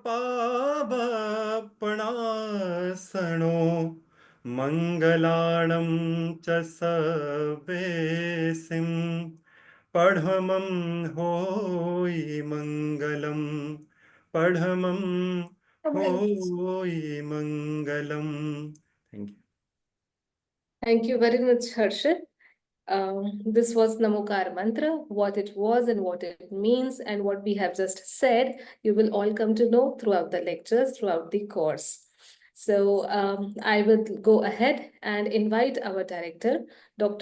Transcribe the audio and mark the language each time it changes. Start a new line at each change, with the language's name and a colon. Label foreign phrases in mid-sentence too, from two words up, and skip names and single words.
Prakrit languages: Pavapanasano Mangalanam Chasavesim Padhamam Hoi Mangalam Padhamam Hoi Mangalam.
English: Thank you. Thank you very much, Harshit. This was Namokar Mantra, what it was and what it means, and what we have just said, you will all come to know throughout the lectures, throughout the course. So I will go ahead and invite our director, Dr.